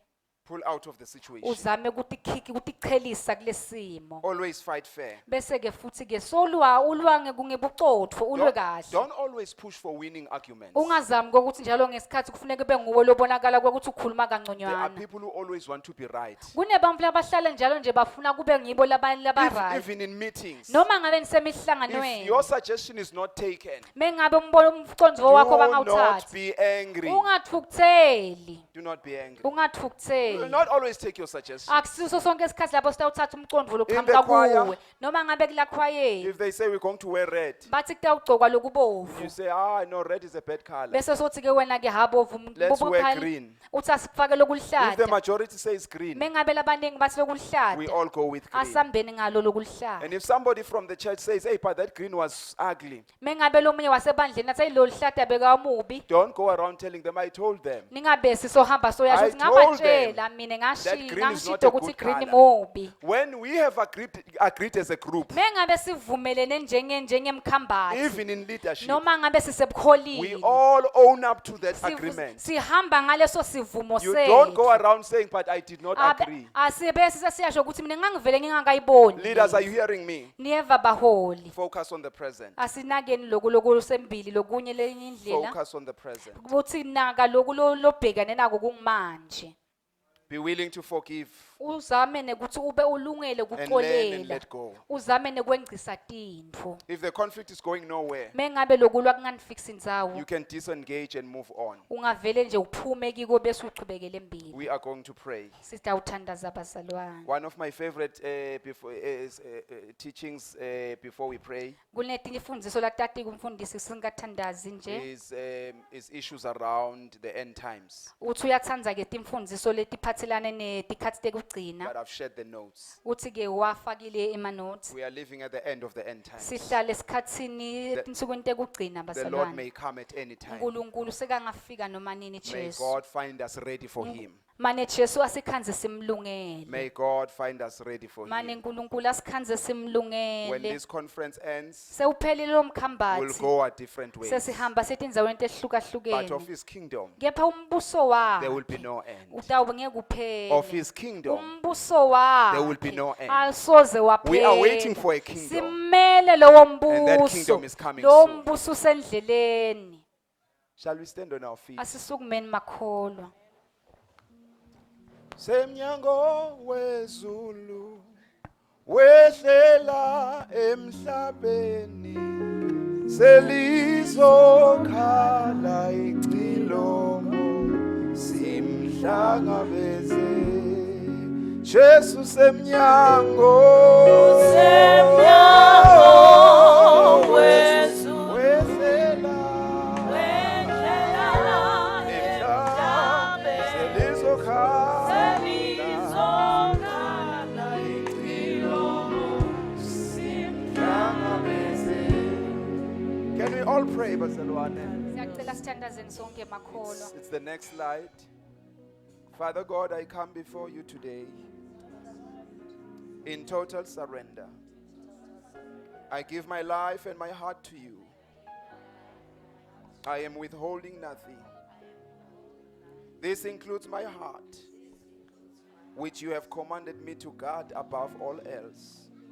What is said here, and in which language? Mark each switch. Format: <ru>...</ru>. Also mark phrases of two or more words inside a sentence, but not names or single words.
<en>Pull out of the situation.</en> <ss>uzame ukutichelisa kulesimo</ss> <en>Always fight fair.</en> <ss>bese ke futhi ke ulwange kungebucotfo ulwe kahle</ss> <en>Don't always push for winning arguments.</en> <ss>ungazami kokuthi njalo ngesikhathi kufuneka ube nguwe lobonakala kokuthi ukhuluma</ss> <en>There are</en> <ss>kangconywana</ss> <en>people who always want to be right.</en> <ss>kunebantu labahlala njalo nje bafuna kube ngibo labaright</ss> <en>Even in meetings.</en> <ss>noma ngabe</ss> <en>If</en> <ss>nisemihlanganweni</ss> <en>your suggestion is not taken,</en> <ss>mengabe umcondzo</ss> <en>do</en> <ss>wakho</ss> <en>not</en> <ss>bangawuthathi</ss> <en>be angry.</en> <ss>ungathukutheli</ss> <en>Do not be angry.</en> <ss>ungathukutheli</ss> <en>You will not always take your suggestion.</en> <ss>akusiso sonke isikhathi lapho sitawuthatha umcondo</ss> <en>In</en> <ss>lokuqhamuka</ss> <en>the choir,</en> <ss>kuwe noma ngabe kulakhwayeni</ss> <en>If they say we're going to wear red,</en> <ss>bathi kutawugcokwa lokubovu</ss> <en>you say, no, red is a bad color.</en> <ss>bese sothi ke wena ke habovu</ss> <en>Let's wear green.</en> <ss>uthi asifake</ss> <en>If the</en> <ss>lokuluhlata</ss> <en>majority says green,</en> <ss>mengabe labaningi bathi</ss> <en>we</en> <ss>lokuluhlata</ss> <en>all go with green.</en> <ss>asambeni ngalo lokuluhlata</ss> <en>And if somebody from the church says, hey, but that green was ugly,</en> <ss>mengabe lomunye wasebandleni athi lo luhlata bekamubi</ss> <en>don't go around telling them, I told them.</en> <ss>ningabesi sohamba soyasho</ss> <en>I</en> <ss>ukuthi</ss> <en>told</en> <ss>ngabatshela mina</ss> <en>that green is not</en> <ss>ngashito</ss> <en>a</en> <ss>ukuthi</ss> <en>good green color.</en> <ss>mubi</ss> <en>When we have agreed as a group,</en> <ss>mengabe sivumelene njengemkhambathi</ss> <en>even in leadership,</en> <ss>noma ngabe</ss> <en>we</en> <ss>sisebukholini</ss> <en>all own up to that agreement.</en> <ss>sihamba ngaleso sivumo</ss> <en>You don't go</en> <ss>sethu</ss> <en>around saying, but I did not agree.</en> <ss>asibese sesiyasho ukuthi mina ngangivele ngingakayiboni</ss> <en>Leaders, are you hearing me?</en> <ss>niyeva baholi</ss> <en>Focus on the present.</en> <ss>asinakeni loku sembili lokunye lenye indlela</ss> <en>Focus on the present.</en> <ss>ukuthi naka loku lobhekane nako kungimanje</ss> <en>Be willing to forgive</en> <ss>uzame nekuthi ube ulungele</ss> <en>and learn and</en> <ss>ukuxolela</ss> <en>let go.</en> <ss>uzame nekwengcisa tintfo</ss> <en>If the conflict is going nowhere,</en> <ss>mengabe lokulwa kunganifiksi indzawo</ss> <en>you can disengage and move on.</en> <ss>ungavele nje uphume kiko bese uqhubekele embili</ss> <en>We are going to pray.</en> <ss>sitawuthandaza bazalwane</ss> <en>One of my favorite teachings before we pray</en> <ss>kunetinye imfundiso latati kumfundisi singathandazi nje</ss> <en>is issues around the end times.</en> <ss>uthi uyatsandza ke timfundiso letiphatselane netikhatsi tekugcina</ss> <en>But I've shared the notes.</en> <ss>uthi ke wafakile ema-notes</ss> <en>We are living at the end of the end times.</en> <ss>sihlale esikhatsini etinsukwini tekugcina</ss> <en>The Lord</en> <ss>bazalwane</ss> <en>may come at any time.</en> <ss>unkulunkulu sekangafika noma nini</ss> <en>May</en> <ss>jesu</ss> <en>God find us ready for Him.</en> <ss>mane jesu asikhanze simlungele</ss> <en>May God find us ready for</en> <ss>mane</ss> <en>Him.</en> <ss>nkulunkulu asikhanze</ss> <en>When</en> <ss>simlungele</ss> <en>this conference ends,</en> <ss>sewuphelile lo</ss> <en>we'll</en> <ss>mkhambathi</ss> <en>go our different ways.</en> <ss>sesihamba setindzaweni</ss> <en>But of</en> <ss>tehlukahlukene</ss> <en>His kingdom,</en> <ss>kepha umbuso</ss> <en>there will be</en> <ss>wakhe</ss> <en>no end.</en> <ss>utawube ngeke uphele</ss> <en>Of His kingdom,</en> <ss>umbuso</ss> <en>there will be</en> <ss>wakhe</ss> <en>no end.</en> <ss>asoze</ss> <en>We are waiting</en> <ss>waphela</ss> <en>for a kingdom.</en> <ss>simele lowo</ss> <en>And that</en> <ss>mbuso</ss> <en>kingdom is coming</en> <ss>lowo</ss> <en>soon.</en> <ss>mbuso usendleleni</ss> <en>Shall we stand on our feet?</en> <ss>asisukumeni makholwa</ss> <zu>Semnyango wezulu wehlela emhlabeni selizokhala icilongo simhlangabeze Jesu semnyango wezulu</zu> <en>wehlela Can we all pray,</en> <ss>bazalwane? siyacela sithandazeni sonke makholwa</ss> <en>It's the next slide. Father God, I come before you today in total surrender. I give my life and my heart to you. I am withholding nothing. This includes my heart, which you have commanded me to guard above all else.</en>